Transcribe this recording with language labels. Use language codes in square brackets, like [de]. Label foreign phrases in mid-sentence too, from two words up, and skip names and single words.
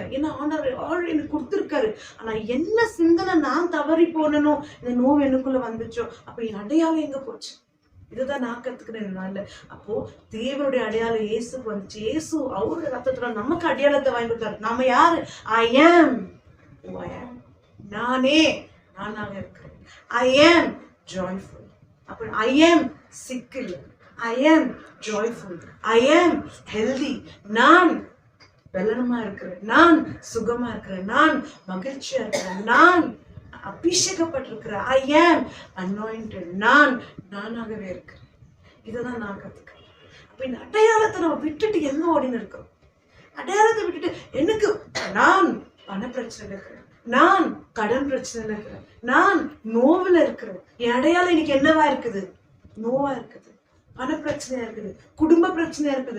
[ta] ஏன்னா ஆண்டவர் ஆல்ரெடி எனக்கு கொடுத்துருக்காரு. ஆனா என்ன சிந்தனை நான் தவறி போனனோ, இந்த நோவு எனக்குள்ள வந்துச்சோ, அப்ப என் அடையாளம் எங்க போச்சு? இதுதான் நான் கத்துக்கிறேன். அப்போ தேவனுடைய அடையாளம் இயேசுக்கு வந்துச்சு. இயேசு அவருடைய ரத்தத்துல நமக்கு அடையாளத்தை வாங்கி கொடுத்தாரு. நாம யாரு? [en] I am who I am. [ta] நானே நானாக இருக்கிறேன். [en] I am joyful. அப்ப I am sick இல்லை, I am joyful. I am healthy. [ta] நான் பலனமா இருக்கிறேன், நான் சுகமா இருக்கிறேன், நான் மகிழ்ச்சியா இருக்கிறேன், நான் அபிஷேகப்பட்டிருக்கிறேன். [en] I am anointed. [ta] நானாகவே இருக்கிறேன். இதுதான் நான் கத்துக்கிறேன். அப்ப இந்த அடையாளத்தை நம்ம விட்டுட்டு எங்க ஓடின்னு இருக்கோம்? அடையாளத்தை விட்டுட்டு எனக்கு நான் பண பிரச்சனை இருக்கிறேன், நான் கடன் பிரச்சனை இருக்கிறேன், நான் நோவுல இருக்கிறேன். என் அடையாளம் இன்னைக்கு என்னவா இருக்குது? நோவா இருக்குது, பண பிரச்சனையா இருக்குது, குடும்ப பிரச்சனையா இருக்குது.